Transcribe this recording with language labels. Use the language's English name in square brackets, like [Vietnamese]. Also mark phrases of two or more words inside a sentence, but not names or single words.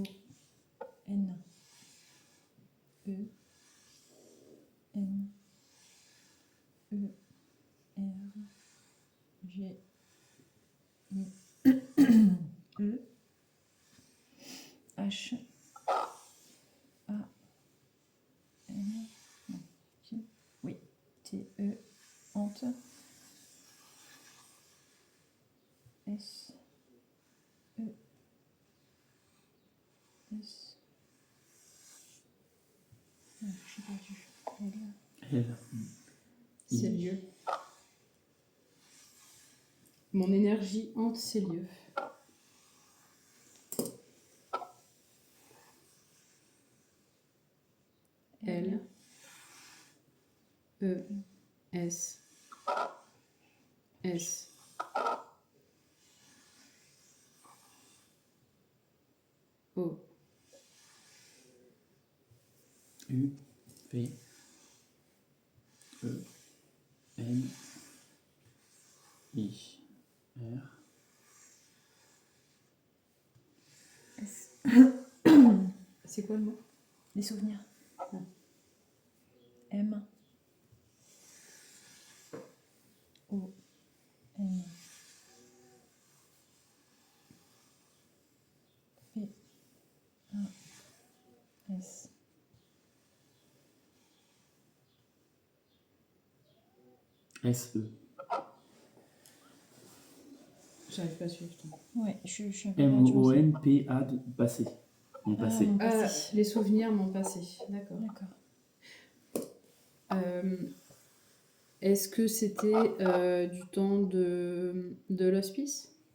[French] N. E. N. E. R. G. I. E. H. A. N. Non. J. Oui. T. E. Ante. S. E. S. Non, je suis perdue. L. L. Ces lieux. Mon énergie hante ces lieux. L. E. S. S. O. U. P. E. N. I. R. S. C'est quoi le mot? Les souvenirs. M. O. N. P. A. S. S. E. J'arrive pas à suivre. Toi. Ouais, je suis un peu perdue aussi. M-O-N. P-A. Passé. Mon passé. mon Ah, passé. les souvenirs m'ont passé. D'accord. D'accord. Est-ce que c'était du temps de l'hospice?